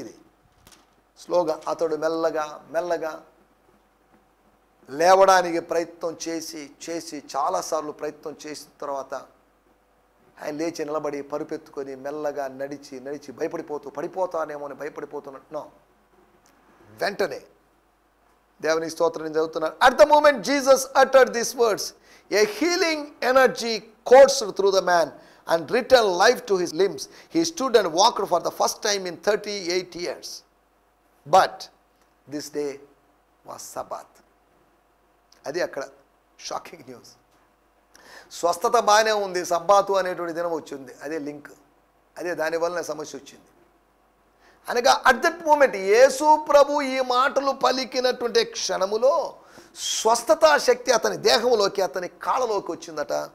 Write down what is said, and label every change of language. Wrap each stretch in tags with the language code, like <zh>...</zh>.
<te>ఇది స్లోగా అతడు మెల్లగా లేవడానికి ప్రయత్నం చేసి చాలాసార్లు ప్రయత్నం చేసిన తర్వాత ఆయన లేచి నిలబడి పరుపెత్తుకొని మెల్లగా నడిచి పడిపోతానేమో అని భయపడిపోతున్నట్టు వెంటనే దేవుని స్తోత్రం నేను చదువుతున్నాను.</te> <en>At the moment Jesus uttered these words, a healing energy coursed through the man and returned life to his limbs. He stood and walked for the first time in 38 years. But this day was Sabbath.</en> <te>అది అక్కడ shocking news. స్వస్థత బాగానే ఉంది, సబ్బాతు అనేటువంటి దినం వచ్చింది. అదే link, అదే దానివల్ల సమస్య వచ్చింది. అనగా అట్ దట్ మూమెంట్ యేసు ప్రభు ఈ మాటలు పలికినటువంటి క్షణములో స్వస్థతా శక్తి అతని దేహంలోకి, అతని కాళ్ళలోకి వచ్చిందట.</te>